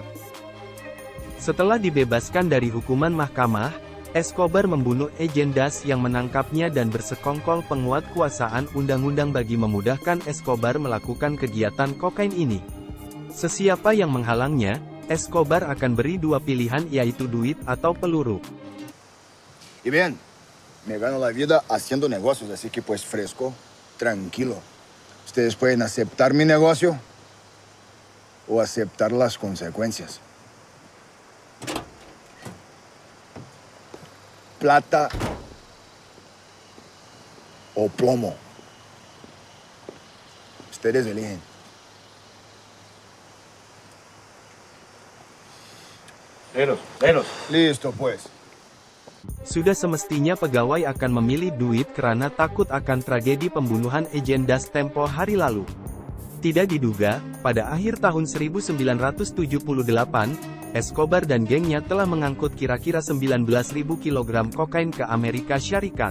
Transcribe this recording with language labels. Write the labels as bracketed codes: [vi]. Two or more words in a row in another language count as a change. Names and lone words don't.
[ms] Setelah dibebaskan dari hukuman mahkamah, Escobar membunuh Agen DAS yang menangkapnya dan bersekongkol penguatkuasaan undang-undang bagi memudahkan Escobar melakukan kegiatan kokain ini. Sesiapa yang menghalangnya, Escobar akan beri dua pilihan yaitu duit atau peluru. [es] Y bien, me gano la vida haciendo negocios, así que pues fresco, tranquilo. Ustedes pueden aceptar mi negocio o aceptar las consecuencias. Plata o plomo. Ustedes eligen. Menos. Listo, pues. [ms] Sudah semestinya pegawai akan memilih duit karena takut akan tragedi pembunuhan Agen DAS tempo hari lalu. Tidak diduga, pada akhir tahun 1978, Escobar dan gengnya telah mengangkut kira-kira 19.000 kg kokain ke Amerika Syarikat.